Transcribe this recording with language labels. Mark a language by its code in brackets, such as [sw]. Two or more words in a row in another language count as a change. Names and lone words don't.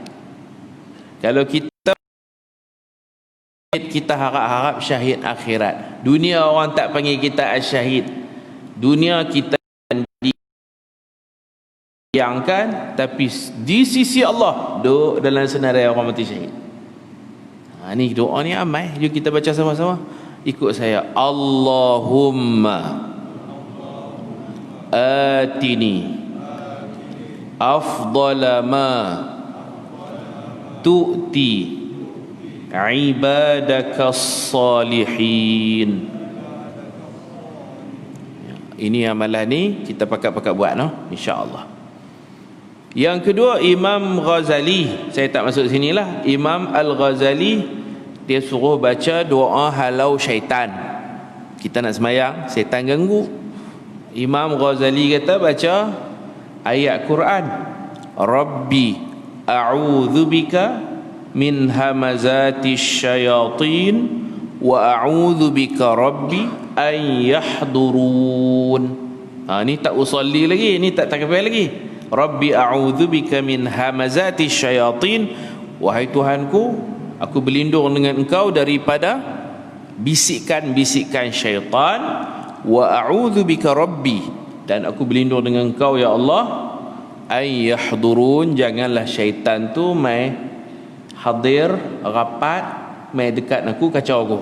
[ms] Kalau kita harap-harap syahid akhirat, dunia orang tak panggil kita asyahid, dunia kita diangkan, tapi di sisi Allah duduk dalam senarai orang mati syahid. Ni doa ni amai. Jom kita baca sama-sama. Ikut saya. [ar] اللهم آتني أفضل ما تؤتي عبادك الصالحين. [ms] Ini amalan ni kita pakat-pakat buat, no? [ar] إن شاء الله. [ms] Yang kedua, Imam Ghazali. Saya tak masuk sinilah. Imam Al-Ghazali, dia suruh baca doa halau syaitan. Kita nak semayang, syaitan ganggu. Imam Ghazali kata baca ayat Quran. [ar] رب أعوذ بك من همزات الشياطين وأعوذ بك رب أن يحضرون. [ms] Ni tak usalli lagi, ni tak takbir lagi. [ar] رب أعوذ بك من همزات الشياطين, [ms] wahai Tuhanku, aku berlindung dengan engkau daripada bisikan-bisikan syaitan. [ar] وأعوذ بك رب, [ms] dan aku berlindung dengan engkau ya Allah, [ar] أن يحضرون, [ms] janganlah syaitan tu mai hadir rapat, mai dekat aku kacau aku.